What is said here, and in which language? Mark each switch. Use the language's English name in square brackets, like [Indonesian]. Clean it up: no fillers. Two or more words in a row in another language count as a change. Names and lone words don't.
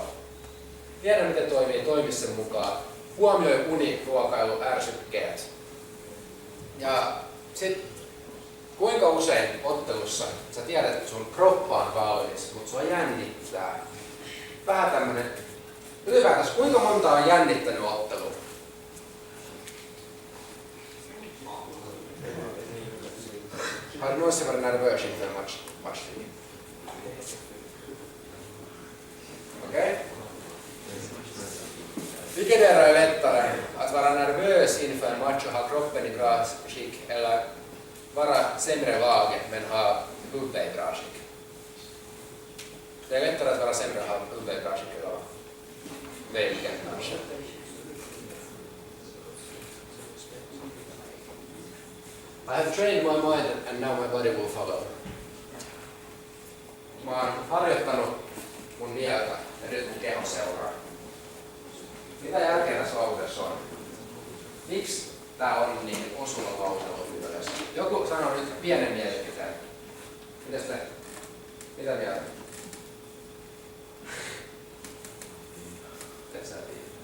[Finnish] Tiedä miten toimii, toimi sen mukaan. Huomioi uni, ruokailu, ärsykkeet. Ja sit kuinka usein ottelussa sä tiedät, että sun kroppa on valmis, mutta sua jännittää. Vähän tämmönen, ylipäätänsä kuinka monta on jännittänyt ottelu? [Swedish] Har du någonsin varit nervös inför en match? Okej? Vilket är lättare? Att vara nervös inför en match och ha kroppen i bra skick eller vara sämre laget men ha huvudet i bra skick? Det är lättare att vara sämre och ha huvudet i bra skick eller vilken kanske? [English] I have trained my mind and now my body will follow. [Finnish] Mä oon harjoittanut mun mieltä ja nyt mun keho seuraa. Mitä järkeä tässä lauseessa on? Miksi tää on niin osuva lause loppupeleissä? Joku sanoo nyt pienen mielipiteen. Mitäs te? Mitä mieltä? Et sä tiedä.